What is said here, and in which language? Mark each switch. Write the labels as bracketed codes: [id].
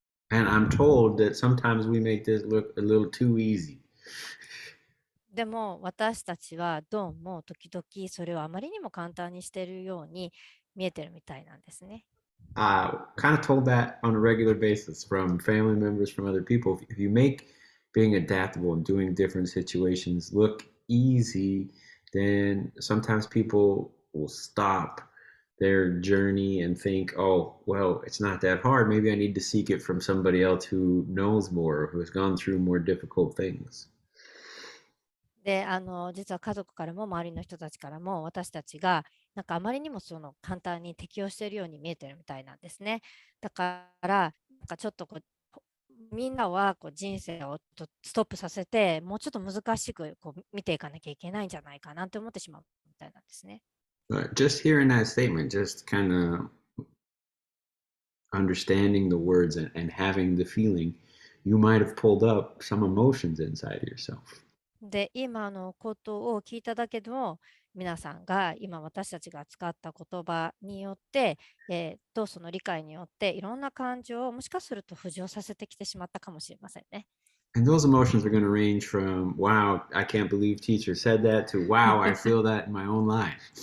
[en] And I'm told that sometimes we make this look a little too easy. [ja] でも私たちはどうも時々それをあまりにも簡単にしているように見えてるみたいなんですね。 [en] Kind of told that on a regular basis from family members, from other people. If you make being adaptable and doing different situations look easy, then sometimes people will stop their journey and think, oh, well, it's not that hard. Maybe I need to seek it from somebody else who knows more, who has gone through more difficult things. [ja] で、実は家族からも周りの人たちからも私たちがなんかあまりにもその簡単に適応しているように見えてるみたいなんですね。だからなんかちょっとみんなは人生をストップさせてもうちょっと難しく見ていかなきゃいけないんじゃないかなって思ってしまうみたいなんですね。 [en] Just hearing that statement, just kind of understanding the words and having the feeling, you might have pulled up some emotions inside of yourself. [ja] で、今のことを聞いただけでも、皆さんが今私たちが使った言葉によって、その理解によっていろんな感情をもしかすると浮上させてきてしまったかもしれませんね。 [en] And those emotions are going to range from, wow, I can't believe teacher said that, to, wow, I feel that in my own life.